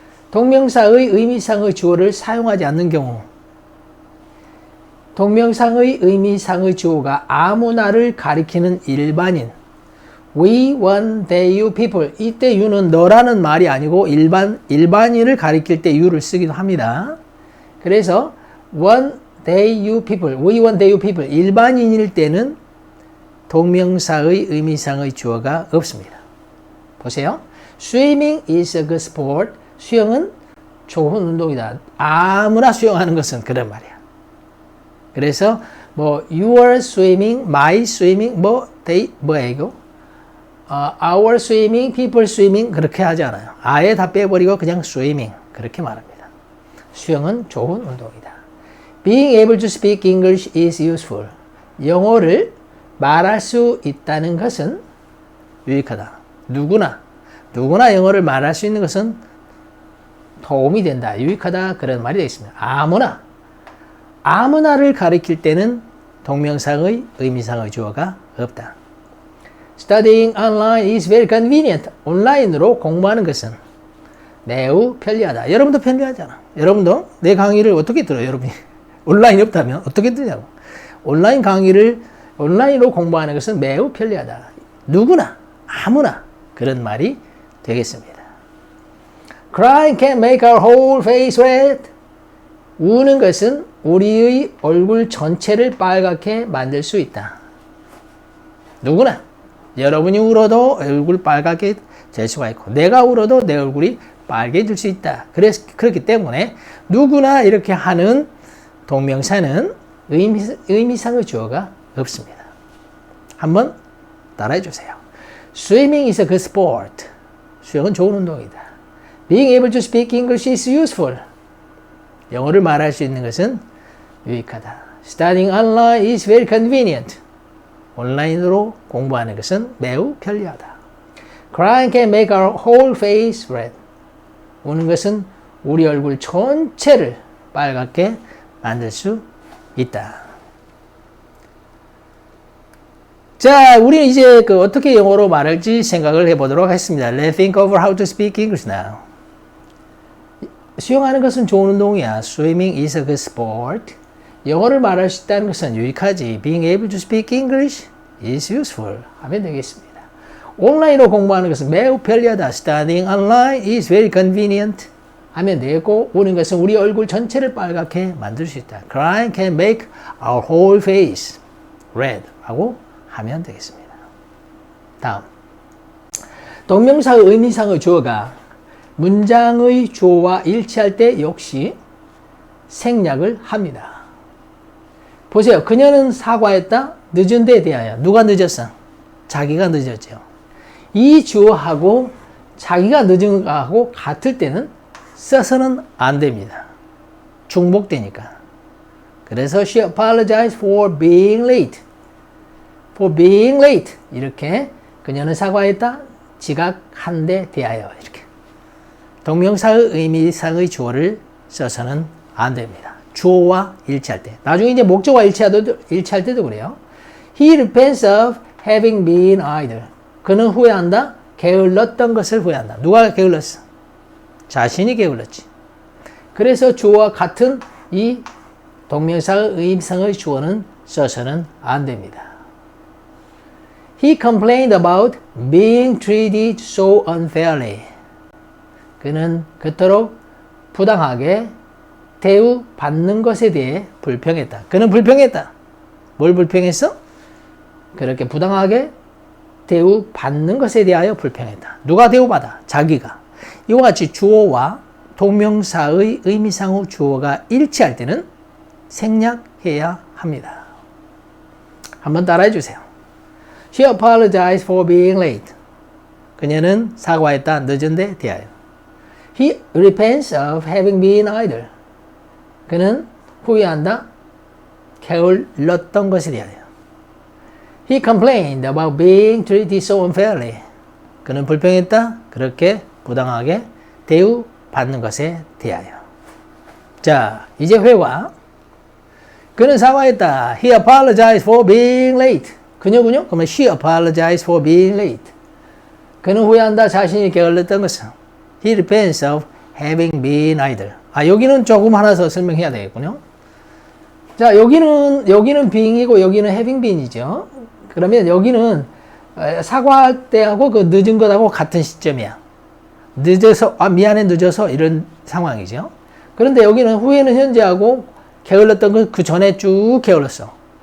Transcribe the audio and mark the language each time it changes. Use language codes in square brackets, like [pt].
[ko] 동명사의 의미상의 주어를 사용하지 않는 경우, 동명사의 의미상의 주어가 아무나를 가리키는 일반인, [en] we, one, they, you, people. [ko] 이때 you는 너라는 말이 아니고 일반인을 가리킬 때 you를 쓰기도 합니다. 그래서 [en] one, they, you, people, we, one, they, you, people. [ko] 일반인일 때는 동명사의 의미상의 주어가 없습니다. 보세요. [en] Swimming is a good sport. [ko] 수영은 좋은 운동이다. 아무나 수영하는 것은 그런 말이야. 그래서 [en] your swimming, my swimming, [ko] 뭐예요? [en] our swimming, people swimming [ko] 그렇게 하지 않아요. 아예 다 빼버리고 그냥 swimming 그렇게 말합니다. 수영은 좋은 운동이다. [en] Being able to speak English is useful. [ko] 영어를 말할 수 있다는 것은 유익하다. 누구나 영어를 말할 수 있는 것은 도움이 된다, 유익하다, 그런 말이 되겠습니다. 아무나 아무나를 가리킬 때는 동명사의 의미상의 주어가 없다. [en] Studying online is very convenient. [ko] 온라인으로 공부하는 것은 매우 편리하다. 여러분도 편리하잖아. 여러분도 내 강의를 어떻게 들어요? 여러분이 온라인이 없다면 어떻게 듣냐고. 온라인 강의를 온라인으로 공부하는 것은 매우 편리하다. 누구나 아무나 그런 말이 되겠습니다. [en] Crying can make our whole face red. [ko] 우는 것은 우리의 얼굴 전체를 빨갛게 만들 수 있다. 누구나 여러분이 울어도 얼굴 빨갛게 될 수가 있고 내가 울어도 내 얼굴이 빨개질 수 있다. 그렇기 때문에 누구나 이렇게 하는 동명사는 의미상의 주어가 없습니다. 한번 따라해 주세요. [en] Swimming is a good sport. [ko] 수영은 좋은 운동이다. [en] Being able to speak English is useful. [ko] 영어를 말할 수 있는 것은 유익하다. [en] Studying online is very convenient. [ko] 온라인으로 공부하는 것은 매우 편리하다. [en] Crying can make our whole face red. [ko] 우는 것은 우리 얼굴 전체를 빨갛게 만들 수 있다. 자, 우리는 이제 어떻게 영어로 말할지 생각을 해보도록 하겠습니다. [en] Let's think over how to speak English now. [ko] 수영하는 것은 좋은 운동이야. [en] Swimming is a good sport. [ko] 영어를 말할 수 있다는 것은 유익하지. [en] Being able to speak English is useful. [ko] 하면 되겠습니다. 온라인으로 공부하는 것은 매우 편리하다. [en] Studying online is very convenient. [ko] 하면 되고, 우는 것은 우리 얼굴 전체를 빨갛게 만들 수 있다. [en] Crying can make our whole face red. [ko] 하고 하면 되겠습니다. 다음. 동명사의 의미상의 주어가 문장의 주어와 일치할 때 역시 생략을 합니다. 보세요. 그녀는 사과했다. 늦은 데 대하여. 누가 늦었어? 자기가 늦었죠. 이 주어하고 자기가 늦은 거하고 같을 때는 써서는 안 됩니다. 중복되니까. 그래서 [en] she apologized for being late. For being late. [ko] 이렇게 그녀는 사과했다. 지각한 데 대하여. 이렇게. 동명사의 의미상의 주어를 써서는 안 됩니다. 주어와 일치할 때. 나중에 이제 목적어와 일치할 때도 그래요. [en] He repents of having been idle. [ko] 그는 후회한다. 게을렀던 것을 후회한다. 누가 게을렀어? 자신이 게을렀지. 그래서 주어와 같은 이 동명사의 의미상의 주어는 써서는 안 됩니다. [en] He complained about being treated so unfairly. [ko] 그는 그토록 부당하게 대우받는 것에 대해 불평했다. 그는 불평했다. 뭘 불평했어? 그렇게 부당하게 대우받는 것에 대하여 불평했다. 누가 대우받아? 자기가. 이와 같이 주어와 동명사의 의미상의 주어가 일치할 때는 생략해야 합니다. 한번 따라해 주세요. [en] She apologized for being late. [ko] 그녀는 사과했다. 늦은 데 대하여. [en] He repents of having been idle. [ko] 그는 후회한다. 게을렀던 것에 대하여. [en] He complained about being treated so unfairly. [ko] 그는 불평했다. 그렇게 부당하게 대우받는 것에 대하여. 자, 이제 회화. 그는 사과했다. [en] He apologized for being late. [ko] 그녀군요. 그러면 [en] she apologized for being late. [ko] 그는 후회한다. 자신이 게을렀던 것은. [en] He repents of having been idle. [ko] 여기는 조금 하나 더 설명해야 되겠군요. 자, 여기는 being이고 여기는 having been이죠. 그러면 여기는 사과할 때하고 그 늦은 것하고 같은 시점이야. 늦어서, 미안해, 늦어서 이런 상황이죠. 그런데 여기는 후에는 현재하고 게을렀던 것 그 전에 쭉 게을렀어.